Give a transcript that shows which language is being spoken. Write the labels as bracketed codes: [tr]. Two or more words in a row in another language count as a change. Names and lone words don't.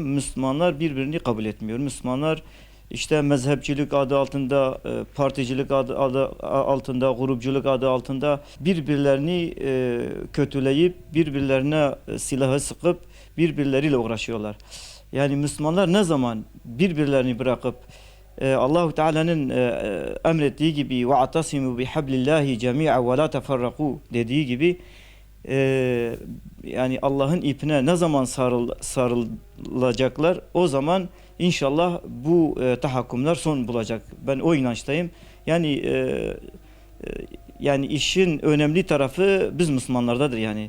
[tr] Müslümanlar birbirini kabul etmiyor. Müslümanlar işte mezhepçilik adı altında, particilik adı altında, grupçuluk adı altında birbirlerini kötüleyip birbirlerine silahı sıkıp birbirleriyle uğraşıyorlar. Yani Müslümanlar ne zaman birbirlerini bırakıp Allahu Teala'nın emrettiği gibi [ar] وَاَعْتَصِمُوا بِحَبْلِ اللّٰهِ جَمِيعًا وَلَا تَفَرَّقُوا [tr] dediği gibi yani Allah'ın ipine ne zaman sarılacaklar, o zaman inşallah bu tahakkümler son bulacak. Ben o inançtayım. Yani işin önemli tarafı biz Müslümanlardadır yani.